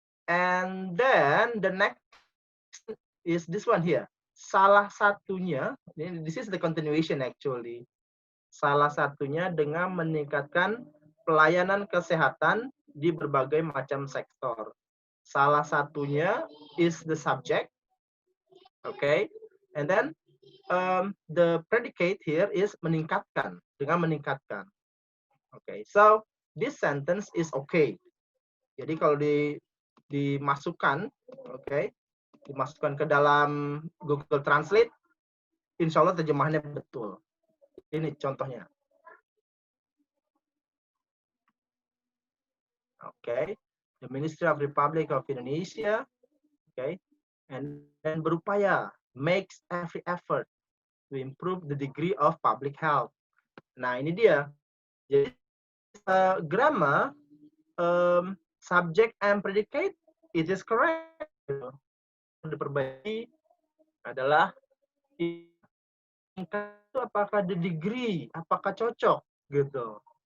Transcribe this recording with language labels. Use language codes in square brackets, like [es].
[en] And then the next is this one here. [id] Salah satunya, [en] this is the continuation actually. [id] Salah satunya dengan meningkatkan pelayanan kesehatan di berbagai macam sektor. Salah satunya [en] is the subject, okay? And then the predicate here is [id] meningkatkan, dengan meningkatkan. [en] Okay, so this sentence is okay. [id] Jadi kalau dimasukkan, okay, dimasukkan ke dalam Google Translate, insya Allah terjemahannya betul. Ini contohnya. [en] Okay, the Ministry of Republic of Indonesia, okay, and then berupaya, makes every effort to improve the degree of public health. [id] Nah, ini dia. Jadi, [en] grammar, subject and predicate, it is correct. [id] Diperbaiki adalah itu apakah [en] the degree, [id] apakah cocok gitu.